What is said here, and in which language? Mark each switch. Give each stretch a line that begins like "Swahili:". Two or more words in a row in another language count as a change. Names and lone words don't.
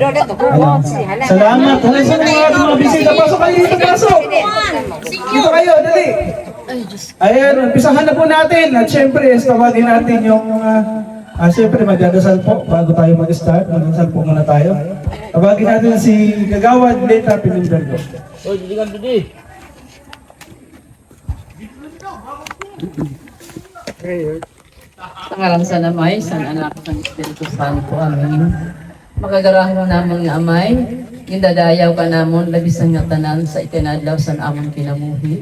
Filipino: Ayan. Salamat. Halos sa mga bisita. Pasok kayo dito, pasok. Dito kayo, dali. Ayan, umpisahan na po natin. At syempre, tawagin natin yung siyempre magdadasal po bago tayo mag-start. Magdadasal po muna tayo. Tawagin natin si Kagawad Leta Pinimbergo.
Hiligaynon: Oy, didigan didi. Sa ngalan sa Amay, sa Anak, sa Espiritu Santo. Amen. Makagarahan namon nga Amay, gindadayaw ka namon, labis nga tanan sa itinadlaw sa amon kinamuhi.